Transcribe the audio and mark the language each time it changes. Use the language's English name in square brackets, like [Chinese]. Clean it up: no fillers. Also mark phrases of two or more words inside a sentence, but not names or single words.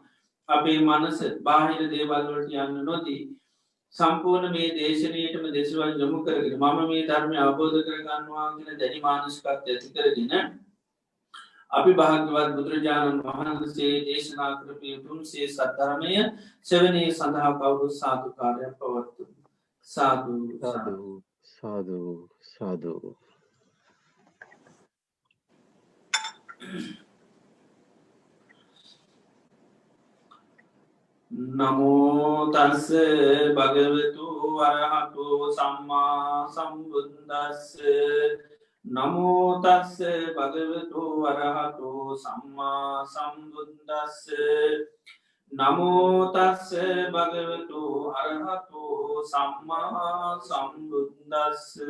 [Sinhala] අපේ මනස බාහිර දේවල් වලට යන්න නොදී සම්පූර්ණ මේ දේශනයටම දෙසවල් යොමු කරගෙන මම මේ ධර්මය අවබෝධ කරගන්නවා කියන දැඩි මානසිකත්වය ඇති කරගෙන අපි භාග්‍යවත් බුදුරජාණන් වහන්සේ දේශනා කරපු උතුම් සේ සද්ධර්මය ශ්‍රවණය සඳහා කවුරුත් සාදුකාරයක් පවත්වමු. සාදු සාදු සාදු සාදු. [Pali] නමෝ තස්ස භගවතු වරහතෝ සම්මා සම්බුද්දස්ස නමෝ තස්ස භගවතු වරහතෝ සම්මා සම්බුද්දස්ස නමෝ තස්ස භගවතු අරහතෝ සම්මා සම්බුද්දස්ස